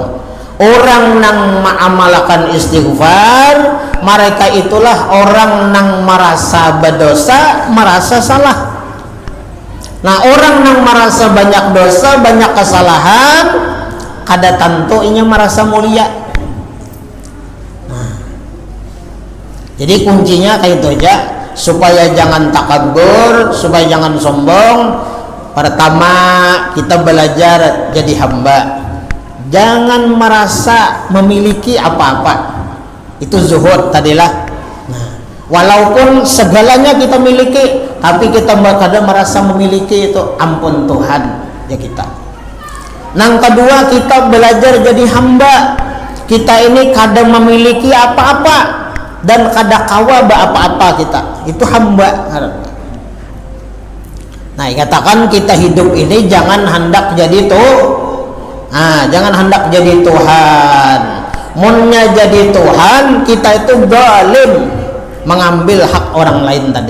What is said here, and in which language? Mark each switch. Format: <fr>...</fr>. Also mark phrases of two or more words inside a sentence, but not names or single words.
<bjn>Orang nang mengamalkan istighfar, mereka itulah orang nang merasa berdosa, merasa salah. Nah orang yang merasa banyak dosa, banyak kesalahan, kada tentu inya merasa mulia.</bjn> <id>Nah, jadi kuncinya kayak itu aja, supaya jangan takabur, supaya jangan sombong. Pertama kita belajar jadi hamba, jangan merasa memiliki apa-apa. Itu zuhud tadilah. Walaupun segalanya kita miliki, tapi kita kadang merasa memiliki itu ampun Tuhan ya kita. Yang kedua kita belajar jadi hamba.</id> <bjn>Kita ini kadang memiliki apa-apa dan kadang kawa apa-apa kita.</bjn> <id>Itu hamba. Nah, katakan kita hidup ini jangan hendak jadi jangan hendak jadi Tuhan.</id> <bjn>Munnya jadi Tuhan, kita itu zalim, mengambil hak orang lain tadi.</bjn>